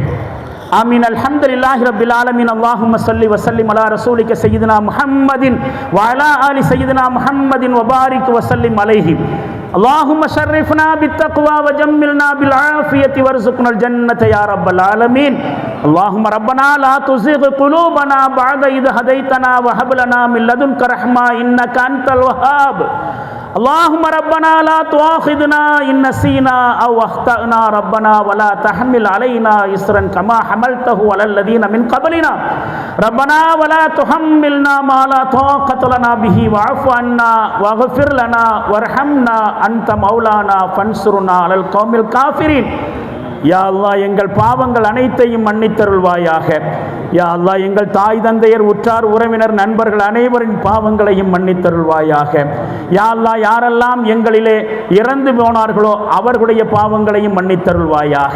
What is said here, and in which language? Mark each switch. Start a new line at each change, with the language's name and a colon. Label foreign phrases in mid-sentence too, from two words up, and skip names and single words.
Arabic: آمين. الحمد لله رب العالمين. اللهم صل وسلم على رسولك سيدنا محمد وعلى آل سيدنا محمد وبارك وسلم عليه. اللهم شرفنا بالتقوى وجملنا بالعافية وارزقنا الجنة يا رب العالمين. اللهم ربنا لا تزغ قلوبنا بعد إذ هديتنا وهب لنا من لدنك رحمة إنك أنت الوهاب اللهم ربنا لا تؤاخذنا إن نسينا أو أخطأنا ربنا ولا تحمل علينا إصرا كما حملته على الذين من قبلنا ربنا ولا تحملنا ما لا طاقة لنا به واعف عنا واغفر لنا وارحمنا أنت مولانا فانصرنا على القوم الكافرين.
Tamil: யா அல்லாஹ் எங்கள் பாவங்கள் அனைத்தையும் மன்னித்தருள்வாயாக. யா அல்லாஹ் எங்கள் தாய் தந்தையர் உற்றார் உறவினர் நண்பர்கள் அனைவரின் பாவங்களையும் மன்னித்தருள்வாயாக. யா அல்லாஹ் யாரெல்லாம் எங்களிலே இறந்து போனார்களோ அவர்களுடைய பாவங்களையும் மன்னித்தருள்வாயாக.